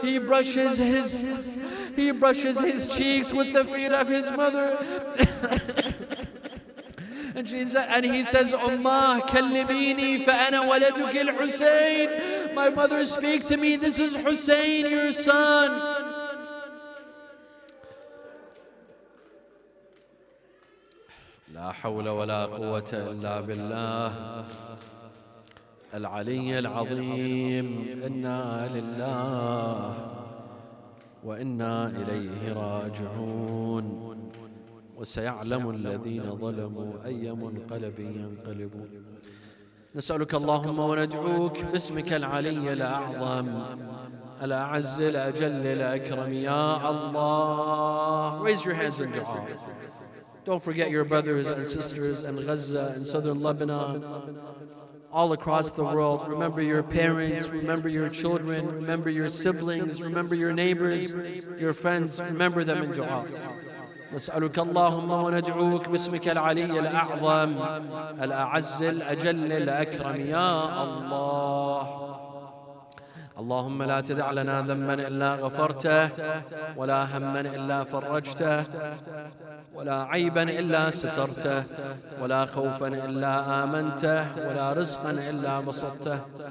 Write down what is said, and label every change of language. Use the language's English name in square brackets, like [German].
[English] He brushes his cheeks with the feet of his mother. And he says, [Arabic] Ummah, kallimini fa ana waladuk al-Hussein. [English] My mother, speak to me. This is Hussein, your son. [Arabic] لا حول ولا قوة إلا بالله العلي العظيم. إنا لله وإنا إليه راجعون. وسيعلم الذين ظلموا أي منقلب ينقلبون. نسألك اللهم وندعوك باسمك العلي الأعظم الأعز الأجل الأكرم يا الله. [English] Raise your hands in dua. Don't forget your brothers and sisters in Gaza and southern Lebanon, all across the world. Remember your parents, remember your children, remember your siblings, remember your neighbors, your friends. Remember them in dua. [Arabic] نسألك اللهم وندعوك باسمك العلي الأعظم الأعز الأجل الأكرم يا الله. اللهم لا تدع لنا ذنبا إلا غفرته، ولا هما إلا فرجته، ولا عيبا إلا سترته، ولا خوفا إلا آمنته، ولا رزقا إلا بسطته،